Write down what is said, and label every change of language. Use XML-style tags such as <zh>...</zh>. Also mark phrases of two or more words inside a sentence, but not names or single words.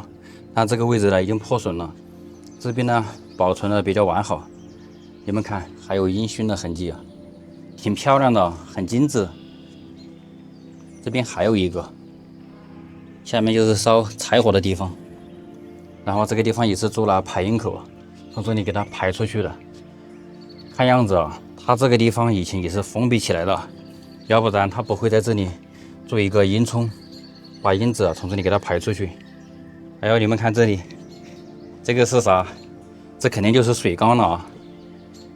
<zh>但這個位置呢已經破損了，這邊呢保存的比較完好。你們看，還有煙燻的痕跡啊，挺漂亮的，很精緻。這邊還有一個，下面就是燒柴火的地方。然後這個地方也是做了排煙口，從這裡給它排出去的。看樣子啊，它這個地方以前也是封閉起來的，要不然它不會在這裡做一個煙囪，把煙子從這裡給它排出去。還有你們看這裡，這個是啥？這肯定就是水缸了啊！</zh>